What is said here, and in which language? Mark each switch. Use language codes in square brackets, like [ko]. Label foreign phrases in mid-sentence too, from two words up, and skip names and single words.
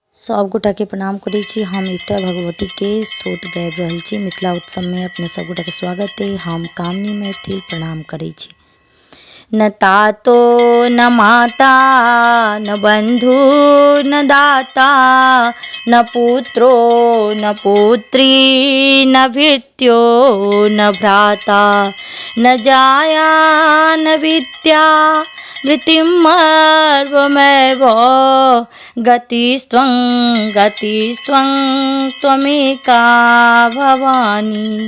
[mai] सब गोटा के प्रणाम करै छी। हम एकटा भगवती के स्रोत गाबि रहल छी। मिथिला उत्सव में अपने सब गोटा के स्वागत है। हम कामनी मैथिल प्रणाम करै छी। [sa] न तातो न माता न बंधु न दाता न पुत्रो न पुत्री न भृत्यो न भ्राता न जाया न विद्या मृत्युमर्वमेव गतिस्त्वं त्वमेका भवानी